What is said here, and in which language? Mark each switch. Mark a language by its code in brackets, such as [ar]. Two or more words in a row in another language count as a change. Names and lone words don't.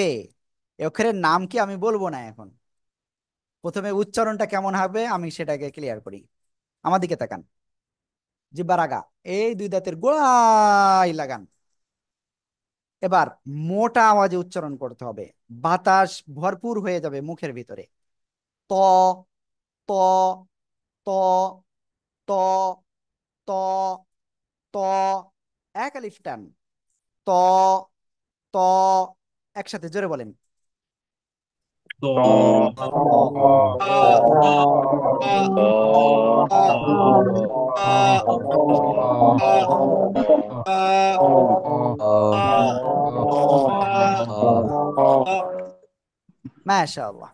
[bn] এই অক্ষরের নাম কি আমি বলবো না এখন, প্রথমে উচ্চারণটা কেমন হবে আমি সেটাকে ক্লিয়ার করি। আমার দিকে তাকান, জিহ্বার আগা, এই দুই দাঁতের গোড়ায় লাগান। এবার মোটা আওয়াজে উচ্চারণ করতে হবে, বাতাস ভরপুর হয়ে যাবে মুখের ভিতরে। ত, ত, ত, ত, ত, ত, এক আলিফ টান, ত, ত, একসাথে জোরে বলেন। তো মাশাআল্লাহ।